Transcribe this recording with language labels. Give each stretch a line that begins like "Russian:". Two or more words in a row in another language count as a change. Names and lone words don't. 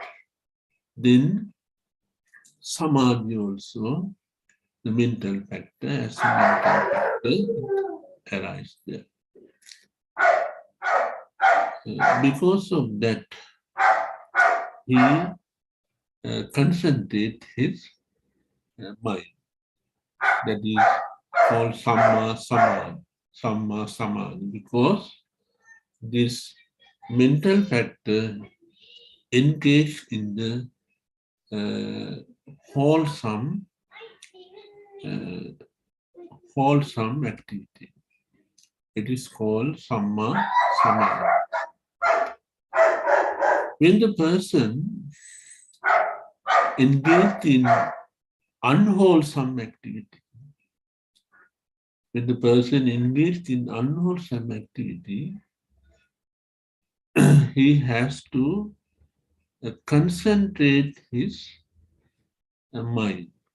English: Then samadhi also, the mental factor as a mental factor arise there. Because of that, he concentrate his mind. That is called
Pali: samma samadhi,
English: because this mental factor engaged in the wholesome activity. It is called
Pali: samma samadhi.
English: When the person engaged in unwholesome activity, he has to concentrate his mind.